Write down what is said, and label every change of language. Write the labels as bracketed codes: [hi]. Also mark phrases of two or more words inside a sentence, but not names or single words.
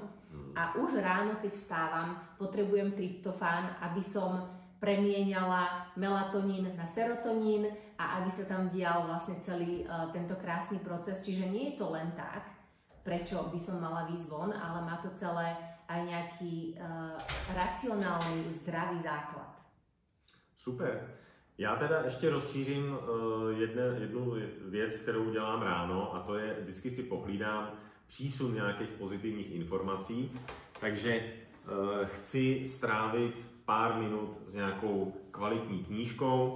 [sk] A už ráno, keď vstávam, potrebujem tryptofán, aby som premieňala melatonín na serotonín a aby sa tam dial vlastne celý tento krásny proces. Čiže nie je to len tak, prečo by som mala výjsť von, ale má to celé aj nejaký racionálny, zdravý základ. Super. [cs] Já teda ještě rozšířím jednu věc, kterou dělám ráno, a to je, vždycky si pohlídám přísun nějakých pozitivních informací, takže chci strávit pár minut s nějakou kvalitní knížkou.